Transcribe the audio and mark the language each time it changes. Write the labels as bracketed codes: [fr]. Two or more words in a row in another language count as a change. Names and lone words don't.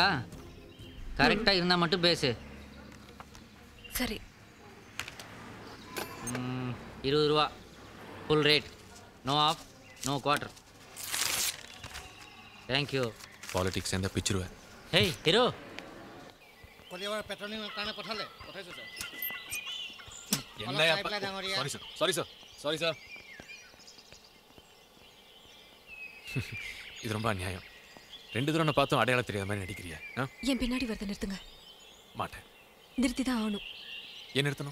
[ta] கரெக்டா இருந்தா மட்டும் பேசு. சரி. 20 ரூபா [en] full rate, no half no quarter. thank you. [ta] பாலிடிக்ஸ் எந்த பிச்சிருவேன். [en] hey hero, [as] কলিয়াৰ পেট্ৰলিং কাৰণে পঠালে, পঠাইছো স্যার. [en] sorry sir, sorry sir, sorry sir. [ta] இது ரொம்ப அநியாயம். 2 தடவை நான் பார்த்தோம் அடையாளம் தெரியாத மாதிரி நடிக்கிறியா? என் பின்னாடி வரத நிறுத்துங்க. மாட்டேன். நிறுத்தி தான் ஆகணும். ஏன் நிறுத்தணும்?